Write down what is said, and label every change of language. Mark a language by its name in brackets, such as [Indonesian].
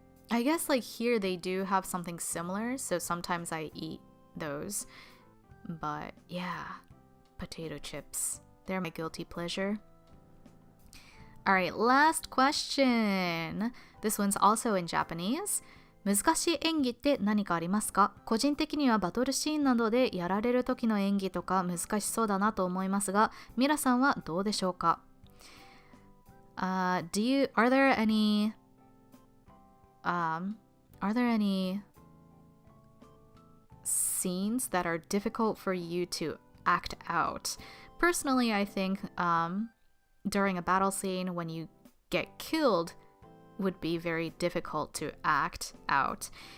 [English] I guess like here they do have something similar, so sometimes I eat those. But yeah, potato chips, they're my guilty pleasure. Alright, last question. This one's also in Japanese. [Japanese] 難しい演技って何かありますか？個人的にはバトルシーンなどでやられる時の演技とか難しそうだなと思いますが、ミラさんはどうでしょうか？ [English] are there any scenes that are difficult for you to act out? Personally, I think during a battle scene when you get killed would be very difficult to act out.